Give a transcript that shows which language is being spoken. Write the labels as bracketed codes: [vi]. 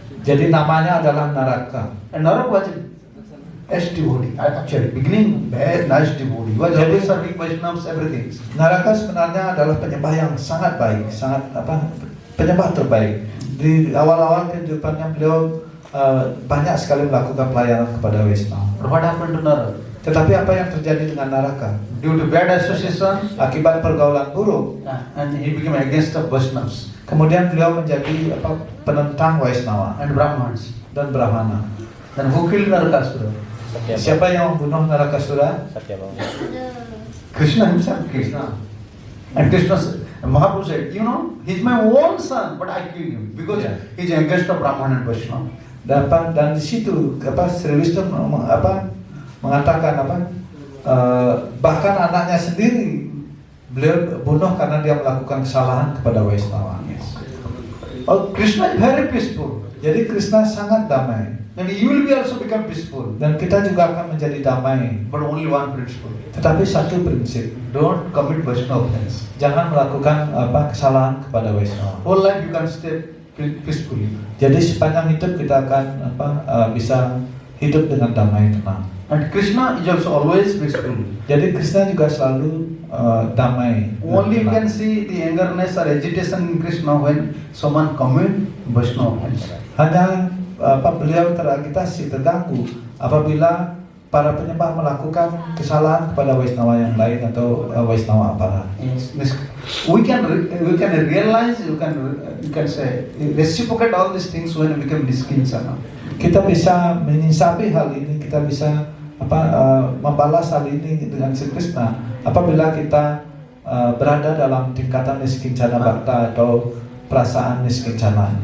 [id] Jadi namanya adalah Naraka. [en] And Narak was a devotee. Actually, beginning very nice devotee. He was always serving Vaishnavas, everything. [id] Naraka sebenarnya adalah penyembah yang sangat baik, sangat penyembah terbaik. Di awal-awal kehidupannya beliau banyak sekali melakukan pelayanan kepada Vaishnava. [en] What happened to Narak? [id] Tetapi apa yang terjadi dengan Naraka? [en] Due to bad association, [id] Akibat pergaulan buruk, [en] and he became against the Vaishnavas [id] kemudian beliau menjadi penentang Vaishnava [en] and Brahmans. [id] dan Brahmana. [en] Then who killed Narakasura? [id] Siapa yang membunuh Narakasura? [en] Satyabhama. Krishna himself killed. And Krishna said, Mahaprabhu said, you know, he's my own son, but I killed him because Yeah. he's against the Brahman and Vaishnava. [id] Dan di situ Sri Vishnu mengatakan bahkan anaknya sendiri beliau bunuh karena dia melakukan kesalahan kepada Vaishnava. [en] Oh, Krishna is very peaceful. [id] Jadi Krishna sangat damai [en] And you will be also become peaceful. [id] dan kita juga akan menjadi damai. [en] But only one principle. [id] Tetapi satu prinsip, [en] Don't commit Vaishnava offense. [id] jangan melakukan kesalahan kepada Vaishnava. [en] Whole life you can stay peacefully. [id] Jadi sepanjang hidup kita akan bisa hidup dengan damai tenang. [en] And Krishna is also always peaceful. [id] Jadi Krishna juga selalu damai. [en] Only you [id] tenang. [en] can see the angerness or agitation in Krishna when someone commit Vaishnava offense. [id] Hanya beliau teragitasi, terganggu apabila para penyembah melakukan kesalahan kepada Vaishnava yang lain atau Vaishnava aparat. [en] Yes, we can realize, you can say reciprocate all these things when we become niskincana. [id] Kita bisa menyisapi hal ini, kita bisa membalas hal ini dengan Sri Krishna apabila kita berada dalam tingkatan niskincana bhakta atau perasaan niskincana.